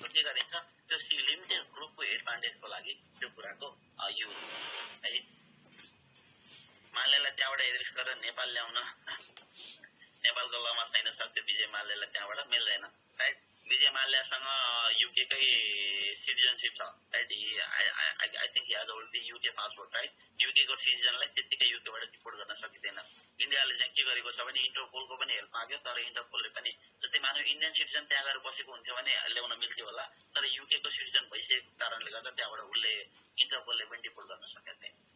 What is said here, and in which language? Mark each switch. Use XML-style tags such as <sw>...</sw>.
<ne>के गरिन्छ त्यो लिमिटेड ग्रुपको एडभान्टेजको लागि त्यो कुराको युज है। माल्यलाई त्यहाँबाट एरिस गरेर नेपाल ल्याउन नेपालको लमा छैन सक्थ्यो विजय माल्यलाई त्यहाँबाट मिल्दैन राइट। विजय माल्यसँग युकेकै सिटिजनसिप छ right.</ne> <en>I think he has only UK passport right.</en> <ne>युकेको सिटिजनलाई त्यतिकै युकेबाट डिपोर्ट गर्न सकिँदैन। इन्डियाले चाहिँ के गरेको छ भने इन्टरपोलको पनि हेल्प माग्यो, तर इन्टरपोलले पनि जस्तै मानव इन्डियन सिटिजन त्यहाँ गएर बसेको हुन्थ्यो भने ल्याउन मिल्थ्यो होला, तर युकेको सिटिजन भइसकेको कारणले गर्दा त्यहाँबाट उसले इन्टरपोलले पनि डिपोर्ट गर्न सकेको थिएन।</ne>